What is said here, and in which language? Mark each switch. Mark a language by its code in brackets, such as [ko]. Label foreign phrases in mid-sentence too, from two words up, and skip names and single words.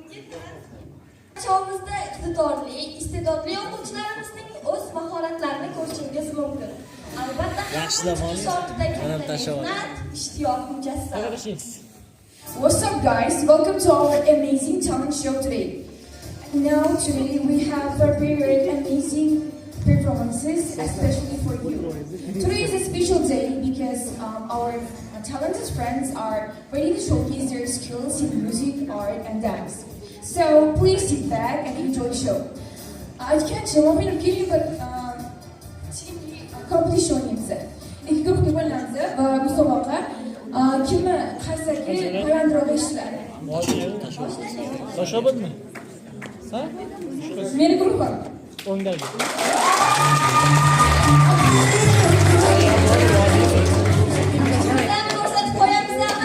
[uz] Chog'imizda iqtidorli, iste'dodli o'quvchilarimizning o'z mahoratlarini ko'rishingiz mumkin. Albatta, ishtiyoq mujassam. [en] What's up, guys? Welcome to our amazing talent show today. Now, today we have prepared amazing performances, especially for you. Today is a special day because our talented friends are ready to showcase their skills in music, art, and dance. So please sit back and enjoy the show. I can't show off in a game, but competition o'ynaymiz. [uz] Ikki guruhga bo'linamiz va musobaqa kimni qaysarga balandroq eshitadi. Tashabadmi? Ha? Meni guruhim. O'ngdagi. Ko'rsatib qo'yamizmi?